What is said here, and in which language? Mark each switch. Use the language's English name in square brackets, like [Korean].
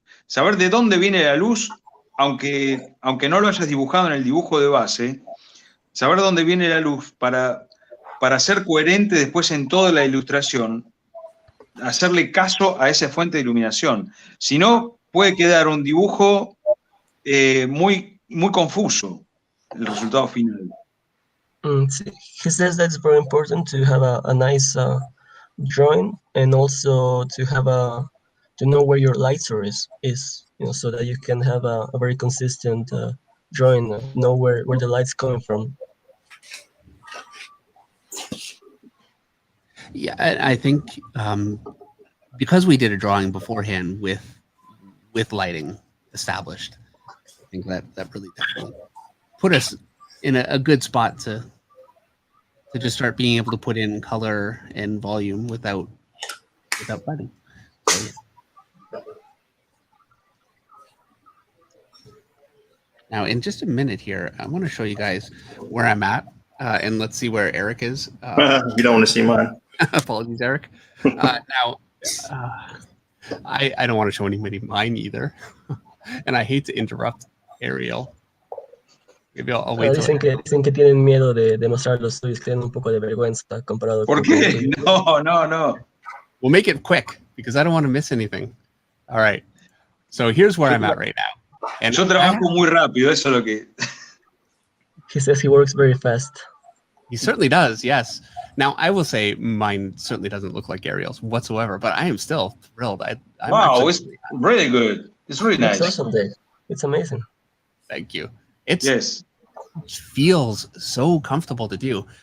[Spanish] Saber de dónde viene la luz, aunque no lo hayas dibujado en el dibujo de base, saber dónde viene la luz para ser coherente después en toda la ilustración, hacerle caso a esa fuente de iluminación. Si no, puede quedar un dibujo muy, muy confuso, el resultado final. Sí. [English] He says that it's very important to have a nice drawing and also to have to know where your light source is, you know, so that you can have a very consistent drawing, know where the light's coming from. Yeah, I think because we did a drawing beforehand with lighting established, I think that really definitely put us in a good spot to just start being able to put in color and volume without fighting. So, yeah. Now, in just a minute here, I want to show you guys where I'm at, and let's see where Eric is. You don't want to see mine. Apologies, Eric. Now, I don't want to show anybody mine either, and I hate to interrupt Ariel. Maybe I'll wait till [Spanish] Dicen que tienen miedo de mostrar los suyos, que tienen un poco de vergüenza comparado ¿Por con qué? No. [English] We'll make it quick because I don't want to miss anything. All right. So here's where I'm at right now. And [Spanish] Yo trabajo muy rápido, eso es lo que... [English] He says he works very fast. He certainly does, yes. Now, I will say mine certainly doesn't look like Ariel's whatsoever, but I am still thrilled. Wow, it's really good. It's really nice. It's awesome, Dave. It's amazing. Thank you. It feels so comfortable to do.